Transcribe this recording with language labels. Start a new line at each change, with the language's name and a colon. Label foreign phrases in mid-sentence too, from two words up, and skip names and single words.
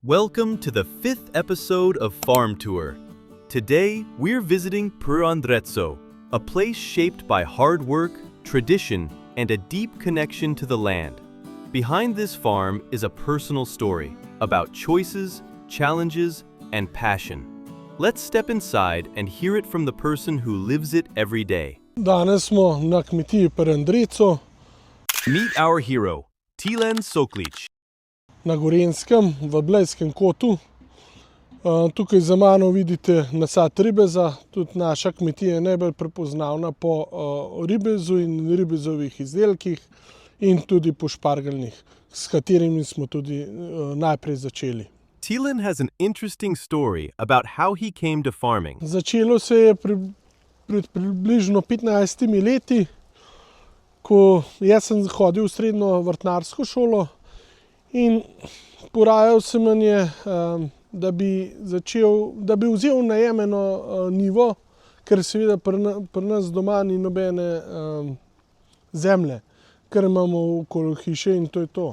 English: Welcome to the 5th episode of Farm Tour. Today, we're visiting Prandretso, a place shaped by hard work, tradition, and a deep connection to the land. Behind this farm is a personal story about choices, challenges, and passion. Let's step inside and hear it from the person who lives it every day.
Slovenian: Danes smo na kmetiji Prandretso
English: Meet our hero, Tilen Soklič.
Slovenian: na Gorenjskem, v Blejskem kotu. Tukaj za mano vidite nasad ribeza, tudi naša kmetija je najbolj prepoznavna po ribezu in ribezovih izdelkih in tudi po špargeljnih, s katerimi smo tudi najprej začeli.
English: Tilen has an interesting story about how he came to farming.
Slovenian: Začelo se je pred približno 15 leti, ko jaz sem hodil v srednjo vrtnarsko šolo in porajal se mi je, da bi vzel najemeno njivo, ker seveda pri nas doma ni nobene zemlje, ker imamo okoli hiše in to je to.